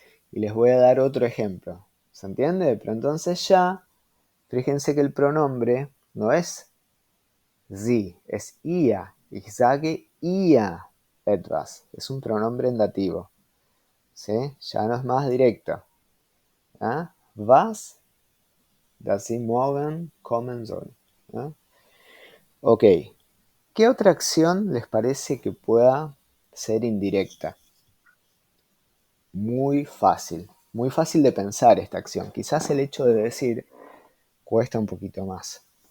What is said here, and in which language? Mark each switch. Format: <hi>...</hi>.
<es>Y les voy a dar otro ejemplo. ¿Se entiende? Pero entonces ya, fíjense que el pronombre no es sie, es ia.</es> <de>Ich sage ihr etwas.</de> <es>Es un pronombre en dativo. ¿Sí? Ya no es más directo. ¿Ah?</es> <de>Was, dass sie morgen kommen soll.</de> <es>¿Ah? Ok. ¿Qué otra acción les parece que pueda ser indirecta? muy fácil de pensar esta acción. Quizás el hecho de decir cuesta un poquito más.</es>